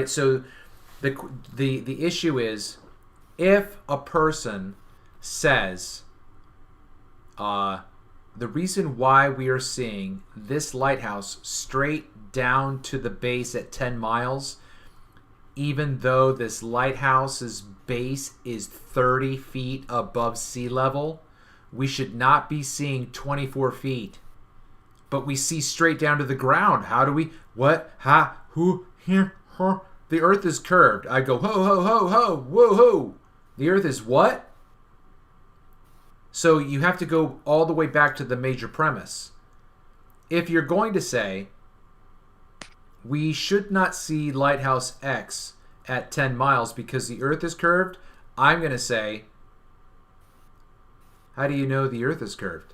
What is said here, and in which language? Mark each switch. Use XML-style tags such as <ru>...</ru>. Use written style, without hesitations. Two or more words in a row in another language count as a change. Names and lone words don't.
<en>So the issue is, if a person says the reason why we are seeing this lighthouse straight down to the base at 10 miles, even though this lighthouse's base is 30 feet above sea level, we should not be seeing 24 feet. But we see straight down to the ground. How do we? What? Ha? Who? Here? Huh? The Earth is curved. I go, ho, ho, ho, ho, whoa, ho. The Earth is what? So you have to go all the way back to the major premise. If you're going to say, we should not see Lighthouse X at 10 miles because the Earth is curved, I'm going to say, how do you know the Earth is curved?</en>